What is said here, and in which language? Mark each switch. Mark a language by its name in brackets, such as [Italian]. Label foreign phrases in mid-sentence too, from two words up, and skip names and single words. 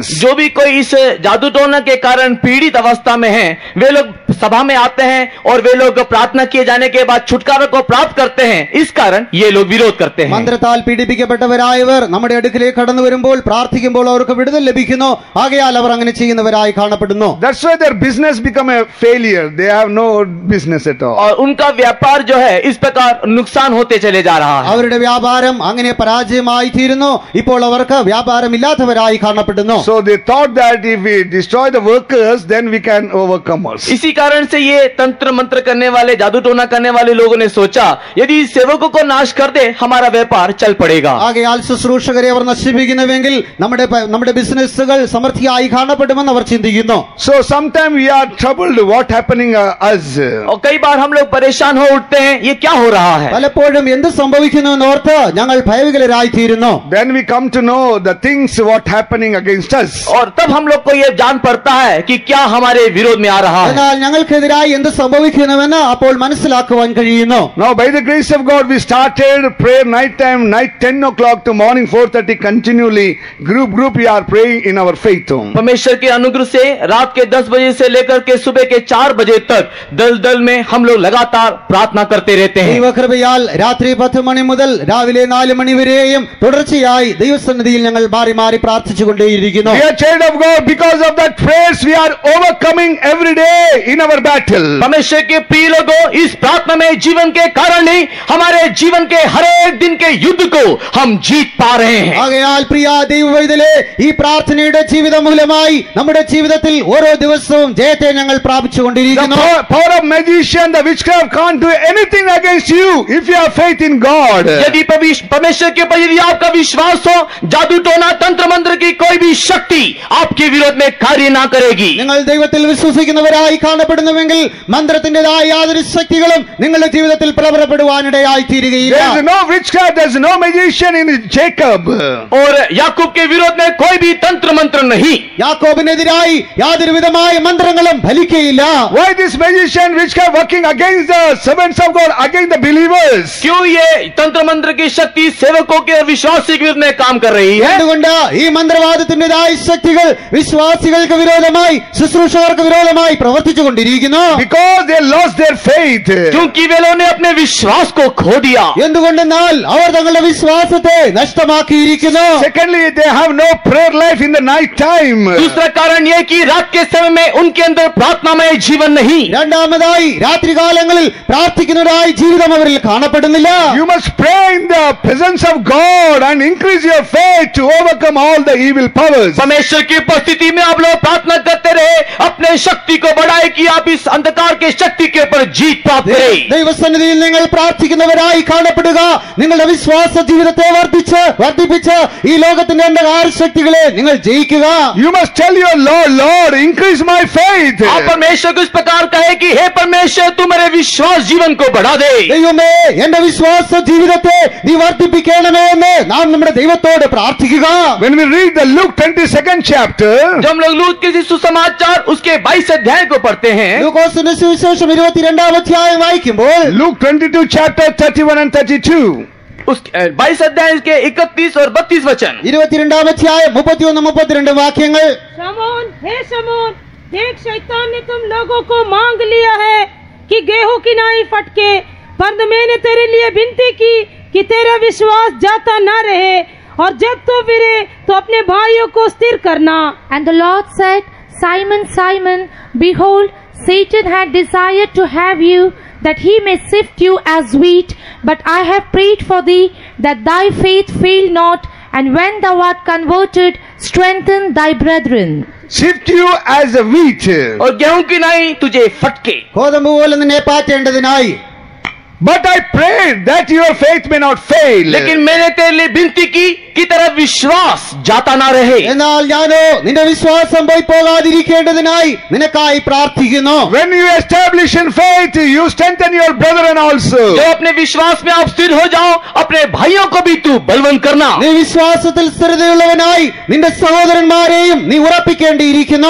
[Hindi] जो भी कोई इस जादू टोना के कारण पीड़ित अवस्था में हैं, वे लोग सभा में आते हैं और वे लोग प्रार्थना किए जाने के बाद छुटकारा को प्राप्त करते हैं. इस कारण ये लोग विरोध करते हैं. [Malayalam] മന്ത്രത്താൽ പീഡിപ്പിക്കപ്പെട്ടവരായവർ നമ്മുടെ അടുക്കിലേക്ക് കടന്നു വരുമ്പോൾ പ്രാർത്ഥിക്കുമ്പോൾ അവർക്ക് വിടുതൽ ലഭിക്കുന്നു. ആകയാൽ അവർ അങ്ങനെ ചെയ്യുന്നവരായി കാണപ്പെടുന്നു. [English] That's why their business become a failure. They have no business at all. [Hindi] और उनका व्यापार जो है इस प्रकार नुकसान होते चले जा रहा है. [Malayalam] അവരുടെ വ്യാപാരം അങ്ങനെ പരാജയമായി തീരുന്നു. ഇപ്പോൾ അവർക്ക് വ്യാപാരമില്ലാത്തവരായി കാണപ്പെടുന്നു. [English] So they thought that if we destroy the workers, then we can overcome us. [Hindi] इसी कारण से ये तंत्र मंत्र करने वाले, जादू टोना करने वाले लोगों ने सोचा यदि सेवकों को नाश कर दे हमारा व्यापार चल पड़ेगा. [Malayalam] ആകയാൽ ശുശ്രൂഷകരെ അവർ നശിപ്പിക്കുന്നുവെങ്കിൽ നമ്മുടെ ബിസിനസ്സുകൾ സമൃദ്ധിയായി കാണപ്പെടുമെന്ന് അവർ ചിന്തിക്കുന്നു. [English] So sometimes we are troubled what happening us. [Hindi] और कई बार हम लोग परेशान हो उठते हैं, ये क्या हो रहा है? [Malayalam] പലപ്പോഴും എന്ത് സംഭവിക്കുന്നു എന്നോർത്ത് ഞങ്ങൾ ഭയവികലരായി തീരുന്നു. [English] Then we come to know the things what happening against us. [Hindi] और तब हम लोग को ये जान पड़ता है कि क्या हमारे विरोध में आ रहा है. [Malayalam] എന്നാൽ ഞങ്ങൾക്കെതിരായി എന്ത് സംഭവിക്കുന്നുവെന്ന് അപ്പോൾ മനസ്സിലാക്കുവാൻ കഴിയുന്നു. [English] Now by the grace of God we started prayer night 10 o'clock to morning 4:30 continually. Group we are praying in our faith home. [Hindi] परमेश्वर के अनुग्रह से रात के 10 बजे से लेकर के सुबह के 4 बजे तक दल में हम लोग लगातार प्रार्थना करते रहते हैं. [Malayalam] ദൈവകൃപയാൽ രാത്രി 10 മണി മുതൽ രാവിലെ 4 മണി വരെയും തുടർച്ചയായി ദൈവസന്നിധിയിൽ ഞങ്ങൾ മാറി പ്രാർത്ഥിച്ചുകൊണ്ടേയിരിക്കുന്നു. [English] Dear child of God, because of that prayers we are overcoming every day in our battle. [Hindi] परमेश्वर के प्रिय लोगों, इस प्रार्थना में जीवन के कारण ही हमारे जीवन के हर एक दिन के युद्ध को हम जीत पा रहे हैं. [Malayalam] ആകയാൽ പ്രിയ ദൈവവൈതലേ, ഈ പ്രാർത്ഥനയുടെ ജീവിതം മൂലമായി നമ്മുടെ ജീവിതത്തിൽ ഓരോ ദിവസവും ജയത്തെ ഞങ്ങൾ പ്രാപിച്ചുകൊണ്ടിരിക്കുന്നു. [English] The power of magician, the witchcraft can't do anything against you if you have faith in God. [Hindi] यदि परमेश्वर के ऊपर यदि आपका विश्वास हो, जादू टोना तंत्र मंत्र की कोई भी शक्ति आपके विरोध में कार्य ना करेगी. [Malayalam] നിങ്ങൾ ദൈവത്തിൽ വിശ്വസിക്കുന്നവരായി കാണപ്പെടുന്നുവെങ്കിൽ മന്ത്രത്തിന്റേതായ യാതൊരു ശക്തികളും നിങ്ങളുടെ ജീവിതത്തിൽ പ്രബലപ്പെടുവാനിടയായി തീരുകയില്ല. [English] There is no witchcraft, there is no magician in Jacob. [Hindi] और याकूब के विरोध में कोई भी तंत्र मंत्र नहीं. [Malayalam] യാക്കോബിനെതിരായി യാതൊരു വിധമായ മന്ത്രങ്ങളും ഫലിക്കയില്ല. [English] Why this magician witchcraft working against the servants of God, against the believers? [Hindi] क्यों ये तंत्र मंत्र की शक्ति सेवकों के और विश्वासी के विरुद्ध में काम कर रही है? [Malayalam] എന്തുകൊണ്ട് ഈ മന്ത്രവാദത്തിന്റേതായ ശക്തികൾ ശക്തികൾ വിശ്വാസികൾക്ക് വിരോധമായി ശുശ്രൂഷകർക്ക് വിരോധമായി പ്രവർത്തിച്ചു കൊണ്ടിരിക്കുന്നു. [English] Because they lost their faith. [Hindi] क्योंकि वे लोगों ने अपने विश्वास को खो दिया. [Malayalam] എന്തുകൊണ്ടെന്നാൽ അവർ തങ്ങളുടെ വിശ്വാസത്തെ നഷ്ടമാക്കിയിരിക്കുന്നു. [English] Secondly, they have no prayer life in the night time. [Hindi] दूसरा कारण यह कि रात के समय में उनके अंदर प्रार्थनामय जीवन नहीं. [Malayalam] രണ്ടാമതായി രാത്രികാലങ്ങളിൽ പ്രാർത്ഥിക്കുന്നതായി ജീവിതം അവരിൽ കാണപ്പെടുന്നില്ല. [English] You must pray in the presence of God and increase your faith to overcome all the evil powers. [Hindi] परमेश्वर की उपस्थिति में आप लोग प्रार्थना करते रहे, अपने शक्ति को बढ़ाए कि आप इस अंधकार के शक्ति के ऊपर जीत प्राप्त करें. [Malayalam] ദൈവസന്നിധിയിൽ നിങ്ങൾ പ്രാർത്ഥിക്കുന്നവരായി കാണപ്പെടുക. നിങ്ങളുടെ വിശ്വാസ ജീവിതത്തെ വർദ്ധിപ്പിച്ച് ഈ ലോകത്തിന്റെ അന്ധകാര ശക്തികളെ നിങ്ങൾ ജയിക്കുക. [English] You must tell your Lord, Lord, increase my faith. [Hindi] आप परमेश्वर को इस प्रकार कहे कि हे परमेश्वर तू मेरे विश्वास जीवन को बढ़ा दे. [Malayalam] ദൈവമേ എന്റെ വിശ്വാസ ജീവിതത്തെ നീ വർദ്ധിപ്പിക്കണമേ എന്ന് നാം നമ്മുടെ ദൈവത്തോട് പ്രാർത്ഥിക്കുക. [English] When we read the Luke 22nd chapter, [Hindi] जब हम लोग लूत के सुसमाचार उसके 22 अध्याय को पढ़ते हैं, [Malayalam] ലൂക്കോസിന്റെ സുവിശേഷം 22-ാം അധ്യായം വായിക്കുമ്പോൾ [English] Luke 22 chapter 31 and 32. [Hindi] उस 22 अध्याय के 31 और 32 वचन. [Malayalam] 22-ാം അധ്യായം 31-32 വാക്യങ്ങൾ. [Hindi] शमौन, हे शमौन, देख शैतान ने तुम लोगों को मांग लिया है कि गेहूं की नाई फटके, पर मैंने तेरे लिए विनती की कि तेरा विश्वास जाता न रहे, और जब तू फिरे तो अपने भाइयों को स्थिर करना. [English] And the Lord said, Simon, Simon, behold, Satan had desired to have you, that he may sift you as wheat, but I have prayed for thee, that thy faith fail not, and when thou art converted, strengthen thy brethren. Sift you as a wheat. [Hindi] और गेहूं की नाई तुझे फटके. [Malayalam] ഗോതമ്പ് പോലെ നിന്നെ പാറ്റേണ്ടതിനായി. [English] But I prayed that your faith may not fail. [Hindi] लेकिन मैंने तेरे लिए विनती की कि तेरा विश्वास जाता ना रहे. [Malayalam] എന്നാൽ ഞാനോ നിന്റെ വിശ്വാസം പോയി പോകാതിരിക്കേണ്ടതിനായി നിനക്കായി പ്രാർത്ഥിക്കുന്നു. [English] When you establish in faith, you strengthen your brethren also. [Hindi] जो अपने विश्वास में आप स्थिर हो जाओ, अपने भाइयों को भी तू बलवंत करना. [Malayalam] നീ വിശ്വാസത്തിൽ സ്ഥിരതയുള്ളവനായി നിന്റെ സഹോദരന്മാരെയും നീ ഉറപ്പിക്കേണ്ടിയിരിക്കുന്നു.